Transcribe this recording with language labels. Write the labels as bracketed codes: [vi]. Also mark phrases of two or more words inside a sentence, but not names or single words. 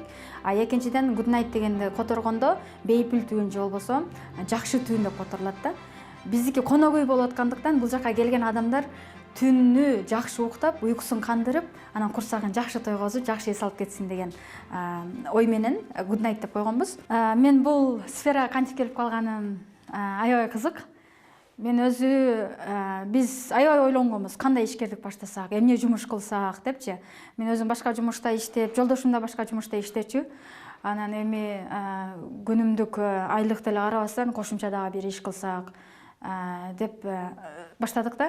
[ky] Экинчиден [en] Good Night [ky] дегенди которгондо бейпил түн же болбосо жакшы түн деп которулат да. биздики конок үй болуп аткандыктан бул жака келген адамдар түнү жакшы уктап, уйкусун кандырып, анан курсагын жакшы тойгозуп, жакшы эс алып кетсин деген ой менен [en] good night [ky] деп койгонбуз. Мен бул сферага кантип келип калганым аябай кызык. Мен өзү биз аябай ойлонгонбуз, кандай ишкердик баштасак, эмне жумуш кылсак депчи. Мен өзүм башка жумушта иштеп, жолдошум да башка жумушта иштечү. Анан эми күнүмдүк айлык деле карабастан кошумча дагы бир иш кылсак деп баштадык да.